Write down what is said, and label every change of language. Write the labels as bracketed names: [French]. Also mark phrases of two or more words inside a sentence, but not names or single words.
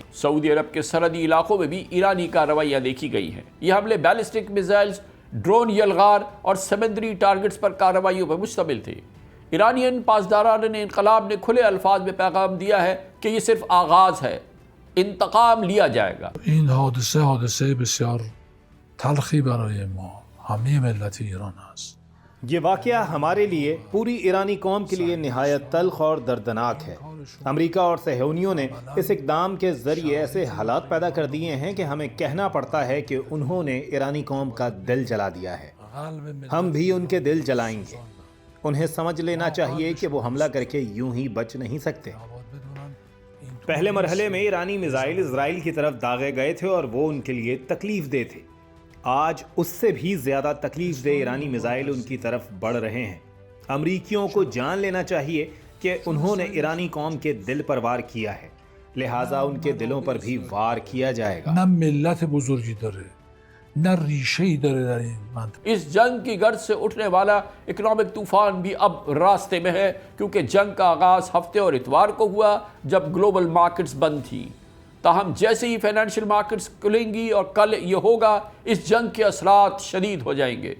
[Urdu] سعودی عرب کے سرحدی علاقوں میں بھی ایرانی کارروائیاں دیکھی گئی ہیں۔ یہ حملے بیلسٹک میزائلز، ڈرون یلغار اور سمندری ٹارگٹس پر کارروائیوں پر مشتمل تھے۔ ایرانین پاسداران انقلاب نے کھلے الفاظ میں پیغام دیا ہے کہ یہ صرف آغاز ہے، انتقام لیا جائے گا۔ [Persian] این حادثه بسیار تلخی برای ما همه ملت ایران است. [Urdu] یہ واقعہ ہمارے لیے، پوری ایرانی قوم کے لیے نہایت تلخ اور دردناک ہے۔ امریکہ اور صہیونیوں نے اس اقدام کے ذریعے ایسے حالات پیدا کر دیے ہیں کہ ہمیں کہنا پڑتا ہے کہ انہوں نے ایرانی قوم کا دل جلا دیا ہے۔ ہم بھی ان کے دل جلائیں گے۔ انہیں سمجھ لینا چاہیے کہ وہ حملہ کر کے یوں ہی بچ نہیں سکتے۔ پہلے مرحلے میں ایرانی میزائل اسرائیل کی طرف داغے گئے تھے اور وہ ان کے لیے تکلیف دہ تھے۔ آج اس سے بھی زیادہ تکلیف دہ ایرانی میزائل ان کی طرف بڑھ رہے ہیں۔ امریکیوں کو جان لینا چاہیے کہ انہوں نے ایرانی قوم کے دل پر وار کیا ہے، لہٰذا ان کے دلوں پر بھی وار کیا جائے گا۔ [Persian] نه ملت بزرگی داره، نه ریشه‌ای داره در این منطقه. [Urdu] اس جنگ کی گرد سے اٹھنے والا اکنامک طوفان بھی اب راستے میں ہے، کیونکہ جنگ کا آغاز ہفتے اور اتوار کو ہوا جب گلوبل مارکیٹس بند تھی۔ تاہم جیسے ہی فائنینشیل مارکیٹس کھلیں گی اور کل یہ ہوگا، اس جنگ کے اثرات شدید ہو جائیں گے۔